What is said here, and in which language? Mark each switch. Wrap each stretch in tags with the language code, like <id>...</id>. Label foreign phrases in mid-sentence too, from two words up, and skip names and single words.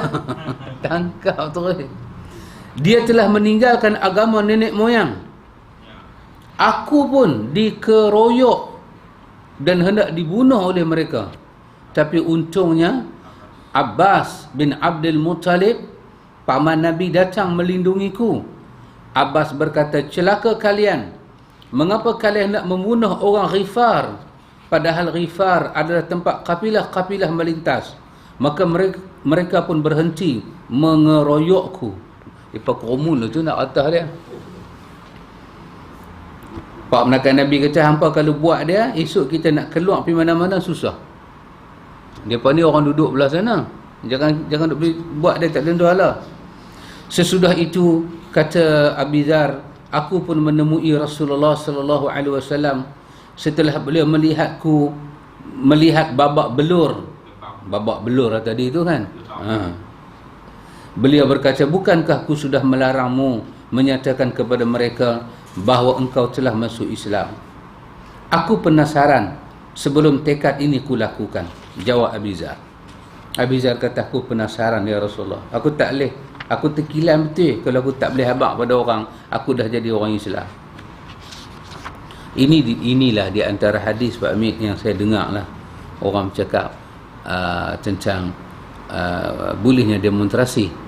<id>Tangkap terus. "Dia telah meninggalkan agama nenek moyang. Aku pun dikeroyok dan hendak dibunuh oleh mereka. Tapi untungnya Abbas bin Abdul Muttalib, paman Nabi, datang melindungiku." Abbas berkata, "Celaka kalian. Mengapa kalian nak membunuh orang Ghifar? Padahal Ghifar adalah tempat kapilah-kapilah melintas." Maka mereka pun berhenti mengeroyokku.</id> <ms>Dia komun tu nak atas dia. Pak menakan Nabi kata, "Hampa kalau buat dia, esok kita nak keluar pergi mana-mana susah." Depa ni orang duduk belah sana. Jangan duk buat dia tak tentu hala.</ms> <id>Sesudah itu kata Abu Zar, "Aku pun menemui Rasulullah</id> <ar>صلى الله عليه وسلم</ar> <id>setelah beliau melihat babak belur.</id> <ms>Babak belur lah tadi tu kan. Beliau berkata, "Bukankah aku sudah melarangmu menyatakan kepada mereka bahawa engkau telah masuk Islam?</ms> <id>Aku penasaran sebelum tekad ini kulakukan."</id> <ms>Jawab Abu Zar. Abu Zar kata, "Aku penasaran</ms> <ar>يا رسول الله.</ar> <ms>Aku tak boleh. Aku terkilan betul kalau aku tak boleh habaq pada orang. Aku dah jadi orang Islam." Inilah di antara hadis Pak Amit yang saya dengar lah. Orang bercakap tentang bolehnya demonstrasi.</ms>